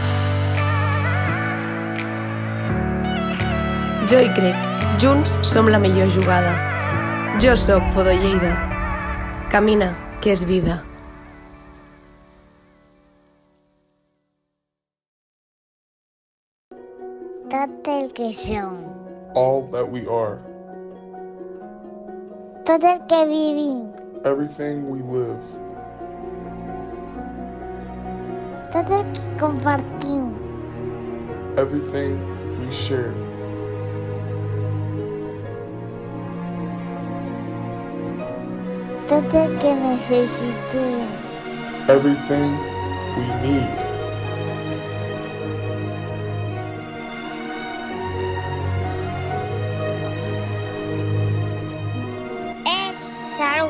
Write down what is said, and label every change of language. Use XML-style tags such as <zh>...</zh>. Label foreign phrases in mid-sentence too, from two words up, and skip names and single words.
<ca>Jo hi crec. Junts som la millor jugada. Jo sóc Podó Lleida. Camina, que és vida. Tot el que som,</ca> <en>all that we are,</en> <ca>tot el que vivim,</ca> <en>everything we live,</en> <ca>tot el que compartim,</ca> <en>everything we share,</en> <ca>tot el que necessitem,</ca> <en>everything we need.</en> <ca>és salut.</ca>